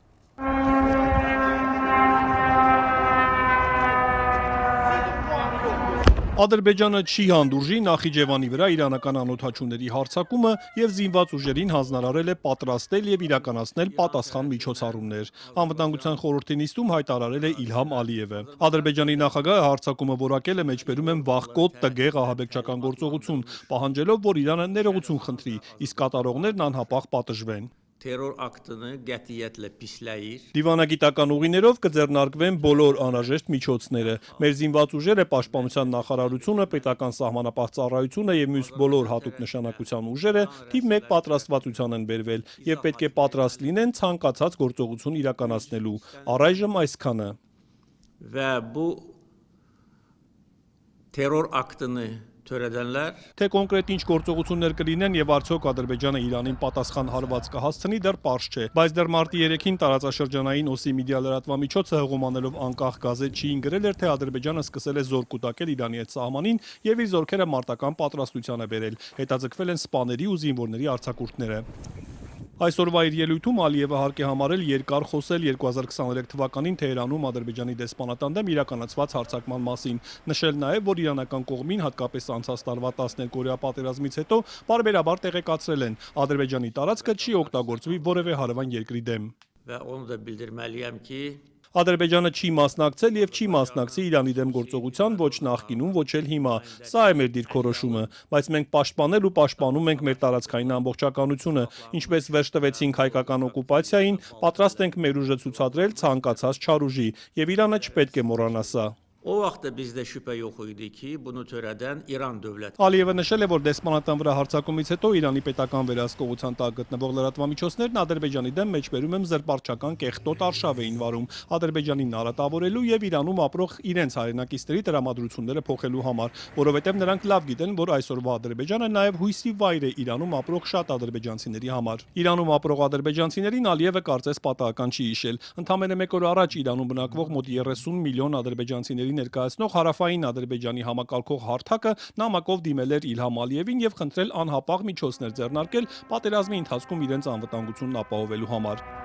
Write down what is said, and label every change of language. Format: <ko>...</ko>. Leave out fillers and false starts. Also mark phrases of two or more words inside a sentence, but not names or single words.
<hy>Ադրբեջանը չի հանդուրժի Նախիջևանի վրա իրանական անօդաչուների հարձակումը եւ զինված ուժերին հանձնարարել է պատրաստել եւ իրականացնել պատասխան միջոցառումներ։ Անվտանգության խորհրդի նիստում հայտարարել է Իլհամ Ալիևը։ Ադրբեջանի նախագահը հարձակումը որակել է մեջբերում են վաղկոտ տգեղ ահաբեկչական գործողություն, պահանջելով, որ Իրանը ներողություն խնդրի, իսկ կատարողներն անհապաղ պատժվեն։</hy> <az>Terror aktını qətiyyətlə pisləyir.</az> <hy>Դիվանագիտական ուղիներով կձեռնարկվեն բոլոր անհրաժեշտ միջոցները։ Մեր զինված ուժերը, պաշտպանության նախարարությունը, պետական սահմանապահ ծառայությունը եւ մյուս բոլոր հատուկ նշանակության ուժերը թիվ 1 պատրաստվածության են բերվել եւ պետք է պատրաստ լինեն ցանկացած գործողություն իրականացնելու։ Առայժմ այսքանը։</hy> <az>Və bu terror aktını törədənlər</az> <hy>Թե կոնկրետ ինչ գործողություններ կլինեն եւ արդյոք Ադրբեջանը Իրանին պատասխան հարված կհասցնի, դեռ պարզ չէ։ Բայց դեռ մարտի 3-ին տարածաշրջանային OSI մեդիա լրատվամիջոցը հղումանելով անկախ գազեթչիին գրել էր, թե Ադրբեջանը սկսել է զոր կուտակել Իրանի հետ սահմանին եւ իր զորքերը մարտական պատրաստության է բերել։ Հետաձգվել են սպաների ու զինվորների արձակուրդները։ Այսօրվա իր ելույթում Ալիևը հարկ է համարել երկար խոսել 2023 թվականին Թեհրանում Ադրբեջանի դեսպանատան դեմ իրականացված հարձակման մասին, նշել նաև, որ իրանական կողմին հատկապես անցած տարվա 12-օրյա պատերազմից հետո պարբերաբար տեղեկացրել են, Ադրբեջանի տարածքը չի օգտագործվի որևէ հարևան երկրի դեմ։</hy> <az>və onu da bildirməliyəm ki,</az> <hy>Ադրբեջանը չի մասնակցել եւ չի մասնակցի Իրանի դեմ գործողության ոչ նախկինում, ոչ էլ հիմա։ Սա է մեր դիրքորոշումը, բայց մենք պաշտպանել ու պաշտպանում ենք մեր տարածքային ամբողջականությունը, ինչպես վերջ տվեցինք հայկական օկուպացիային, պատրաստ ենք մեր ուժը ցուցադրել ցանկացած չար ուժի, եւ Իրանը չպետք է մոռանա սա։</hy> <az>o vaxt da bizdə şübhə yox idi ki, bunu törədən İran dövləti.</az> <hy>Ալիևը նշել է, որ դեսպանատան վրա հարձակումից հետո Իրանի պետական վերահսկողության տակ գտնվող լրատվամիջոցներն Ադրբեջանի դեմ մեջբերում են զրպարտչական կեղտոտ արշավ էին վարում, Ադրբեջանին նարատավորելու եւ Իրանում ապրող իրենց հայրենակիցների տրամադրությունները փոխելու համար, որովհետեւ նրանք լավ գիտեն, որ այսօրվա Ադրբեջանը նաեւ հույսի վայր է Իրանում ապրող շատ ադրբեջանցիների համար։ Իրանում ապրող ադրբեջանցիներին Ալիևը կարծես պատահական չի հիշել։ Ընդամենը 1 օր առաջ Իրանում բնակվող մոտ 30 միլիոն ադրբեջանցիների ներկայացնող հարավային Ադրբեջանի համակարգող հարթակը նամակով դիմել էր Իլհամ Ալիևին եւ խնդրել անհապաղ միջոցներ ձեռնարկել պատերազմի ընթացքում իրենց անվտանգությունն ապահովելու համար։</hy>